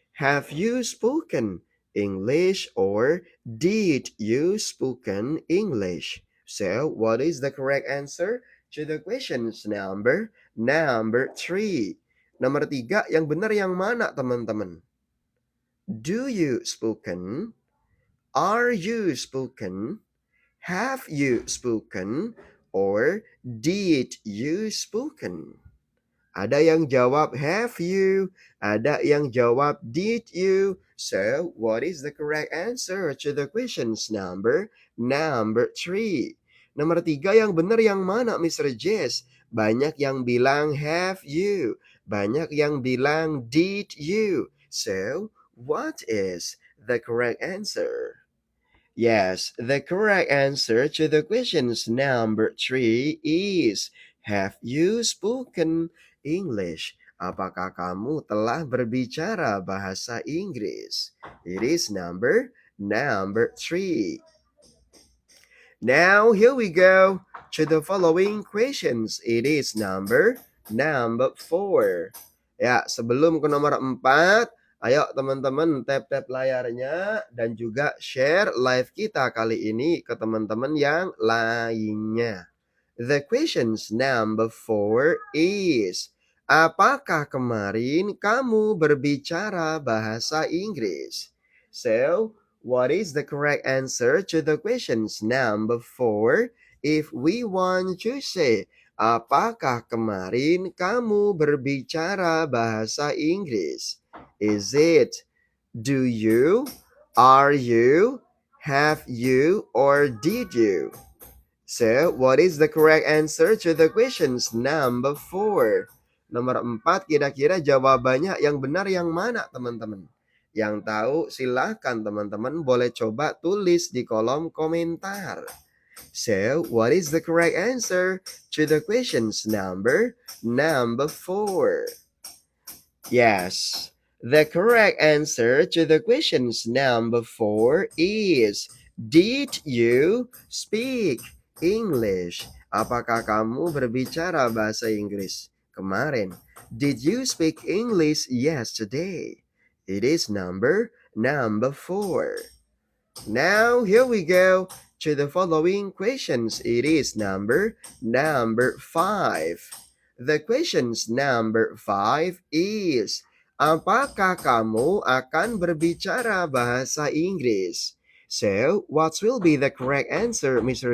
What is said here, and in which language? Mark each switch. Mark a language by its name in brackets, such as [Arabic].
[English] Have you spoken English or did you spoken English? So, what is the correct answer to the questions number three? [Indonesian] Nomor tiga, yang benar yang mana, teman-teman? [English] Do you spoken? Are you spoken? Have you spoken? Or did you spoken? [Indonesian] Ada yang jawab [English] have you, [Indonesian] ada yang jawab [English] did you. So, what is the correct answer to the questions number three? [Indonesian] Nomor 3 yang benar yang mana, Mr. Jess? Banyak yang bilang [English] have you. [Indonesian] Banyak yang bilang [English] did you. So, what is the correct answer? Yes, the correct answer to the questions number 3 is have you spoken English? [Indonesian] Apakah kamu telah berbicara bahasa Inggris? [English] It is number 3. Now here we go to the following questions. It is number 4. [Indonesian] Ya, sebelum ke nomor 4, ayo teman-teman tap-tap layarnya dan juga share live kita kali ini ke teman-teman yang lainnya. [English] The questions number 4 is, [Indonesian] apakah kemarin kamu berbicara bahasa Inggris? [English] So, what is the correct answer to the questions number 4? If we want to say, [Indonesian] apakah kemarin kamu berbicara bahasa Inggris? [English] Is it do you, are you, have you, or did you? So, what is the correct answer to the questions number 4? [Indonesian] Nomor 4, kira-kira jawabannya yang benar yang mana, teman-teman? Yang tahu silahkan teman-teman boleh coba tulis di kolom komentar. [English] So, what is the correct answer to the questions number 4? Yes, the correct answer to the questions number 4 is, did you speak English? [Indonesian] Apakah kamu berbicara bahasa Inggris kemarin? [English] Did you speak English yesterday? It is number 4. Now here we go to the following questions. It is number 5. The questions number 5 is, [Indonesian] apakah kamu akan berbicara bahasa Inggris? [English] So, what will be the correct answer, Mr.